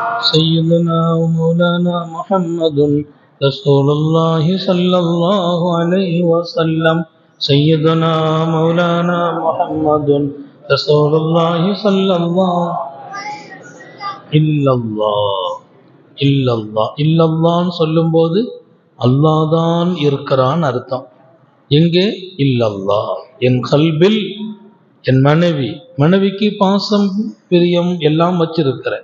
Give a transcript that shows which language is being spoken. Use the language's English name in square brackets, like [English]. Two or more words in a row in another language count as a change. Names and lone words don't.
[Arabic] سيدنا ومولانا محمد رسول الله صلى الله عليه وسلم سيدنا مولانا محمد رسول الله صلى الله إلا الله إلا الله [Tamil] இல்லல்லான்னு சொல்லும்போது அல்லாஹ் தான் இருக்கிறான் அர்த்தம். எங்கே? இல்லல்லாஹ். என் கல்பில் என் மனைவிக்கு பாசம் பிரியம் எல்லாம் வச்சிருக்கிறேன்.